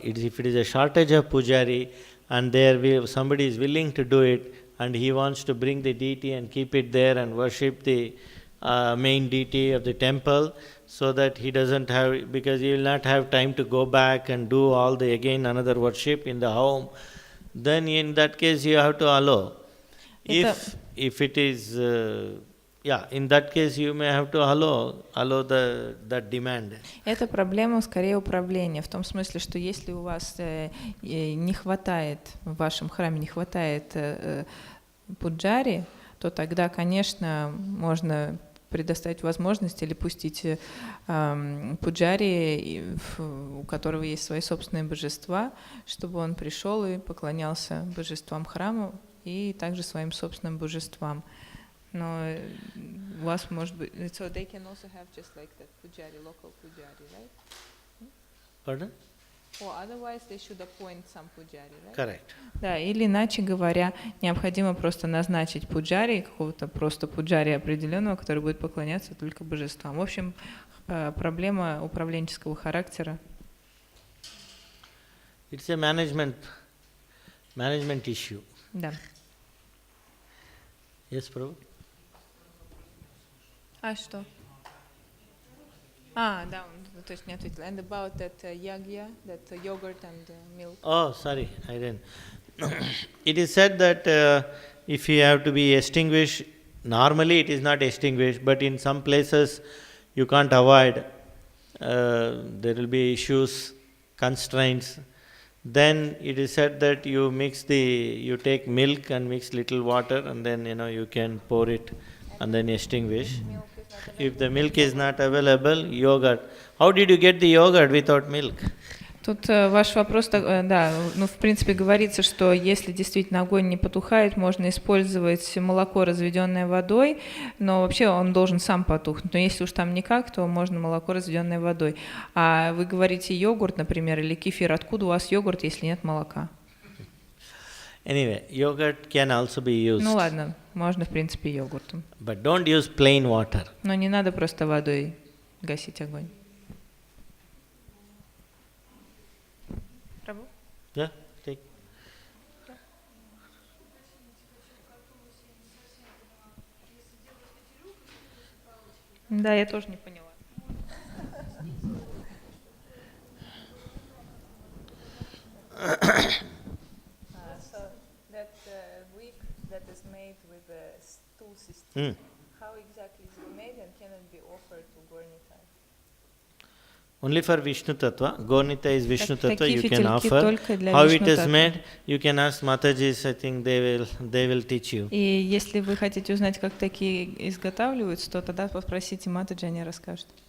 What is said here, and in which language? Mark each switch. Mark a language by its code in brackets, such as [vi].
[en] If it is a shortage of pujari, and somebody is willing to do it, and he wants to bring the deity and keep it there and worship the main deity of the temple, so that he doesn't have, because he will not have time to go back and do all again another worship in the home, then in that case you have to allow. If it is, in that case you may have to allow that demand. [ru] Это проблема скорее управления, в том смысле, что если у вас не хватает, в вашем храме не хватает пуджари, то тогда, конечно, можно предоставить возможность или пустить пуджари, у которого есть свои собственные божества, чтобы он пришел и поклонялся божествам храма и также своим собственным божествам. Но у вас может быть... [en] So they can also have just like that pujari, local pujari, right? Pardon? Or otherwise they should appoint some pujari, right? Correct. [ru] Да, или иначе говоря, необходимо просто назначить пуджари, какого-то просто пуджари определенного, который будет поклоняться только божествам. В общем, проблема управленческого характера. [en] It's a management issue. [ru] Да. [en] Yes, Prabhu? [ru] А что? Да, он точно не ответил. [en] And about that yagya, that yogurt and milk. Oh, sorry, I didn't. It is said that if you have to be extinguished, normally it is not extinguished, but in some places you can't avoid. There will be issues, constraints. Then it is said that you take milk and mix little water, and then you can pour it and then extinguish. If the milk is not available, yogurt. How did you get the yogurt without milk? [ru] Тут ваш вопрос, да, ну, в принципе, говорится, что если действительно огонь не потухает, можно использовать молоко, разведенное водой, но вообще он должен сам потухнуть. Но если уж там никак, то можно молоко, разведенное водой. А вы говорите йогурт, например, или кефир. Откуда у вас йогурт, если нет молока? [en] Anyway, yogurt can also be used. [ru] Ну ладно, можно, в принципе, йогуртом. [en] But don't use plain water. [ru] Но не надо просто водой гасить огонь. Прабху? [en] Yeah, take. [ru] Да, я тоже не поняла. [en] So that wick that is made with the stool system, how exactly is it made and can it be offered to Gornitai? Only for Vishnu Tattva. Gornita is Vishnu Tattva, you can [ru] фитильки [en] offer. [ru] только для [en] How it [ru] Вишну [en] is [ru] Таттвы. [en] made, you can ask Matajis, I think they will teach you. [ru] И если вы хотите узнать, как такие изготавливаются, то тогда попросите Матаджи, они расскажут.